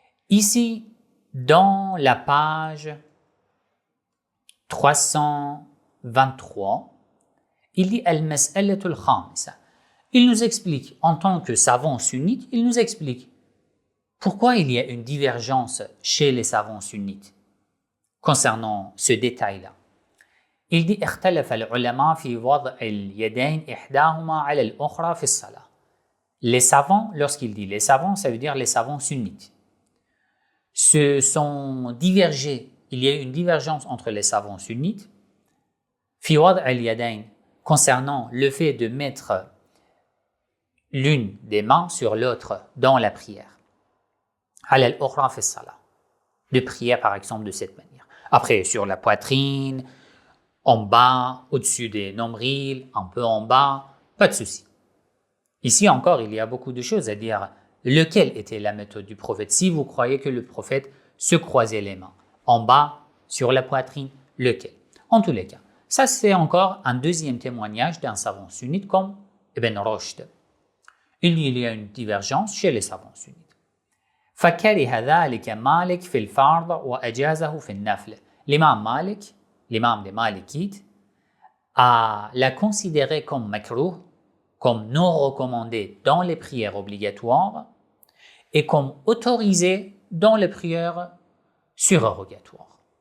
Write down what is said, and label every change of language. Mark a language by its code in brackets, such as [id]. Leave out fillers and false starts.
[fr] Ici, dans la page 323, il dit Al-Mas'alatul Khamisa. Il nous explique, en tant que savant sunnite, il nous explique pourquoi il y a une divergence chez les savants sunnites concernant ce détail-là. Il dit [ar] اختلف العلماء في وضع اليدين إحداهما على الأخرى في الصلاة. [fr] Les savants, lorsqu'il dit les savants, ça veut dire les savants sunnites, se sont divergés. Il y a une divergence entre les savants sunnites [ar] في وضع اليدين, [fr] concernant le fait de mettre l'une des mains sur l'autre dans la prière. [ar] على الأخرى في الصلاة. [fr] De prier par exemple de cette manière. Après, sur la poitrine, en bas, au-dessus des nombrils, un peu en bas, pas de souci. Ici encore, il y a beaucoup de choses à dire. Lequel était la méthode du prophète? Si vous croyez que le prophète se croisait les mains, en bas, sur la poitrine, lequel? En tous les cas, ça c'est encore un deuxième témoignage d'un savant sunnite comme Ibn Rushd. Il y a une divergence chez les savants sunnites. [ar] فكره ذلك مالك في الفرض وأجازه في النفل. [fr] L'imam Malik, l'imam des Malikites, l'a considéré comme makruh, comme non recommandé dans les prières obligatoires et comme autorisé dans les prières surérogatoires.